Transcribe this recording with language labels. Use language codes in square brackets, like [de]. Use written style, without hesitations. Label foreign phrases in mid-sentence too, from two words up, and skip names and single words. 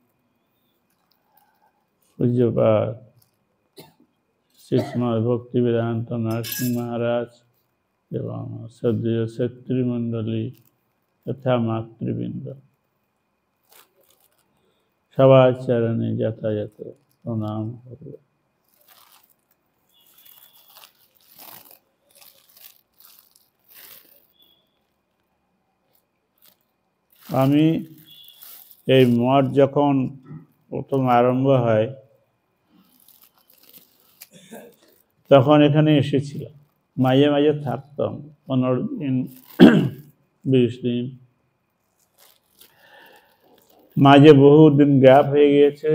[bn] পূজ্যপাদ শ্রী শ্রীমদ্ ভক্তি বেদান্ত নরসিংহ মহারাজ এবং সদ্য ক্ষত্রিয় মণ্ডলী তথা মাতৃবৃন্দ সবার চরণে যথাযথ প্রণাম করব। আমি এই মঠ যখন প্রথম আরম্ভ হয় তখন এখানে এসেছিলাম, মাঝে মাঝে থাকতাম 15 দিন 20 দিন, মাঝে বহু দিন গ্যাপ হয়ে গিয়েছে।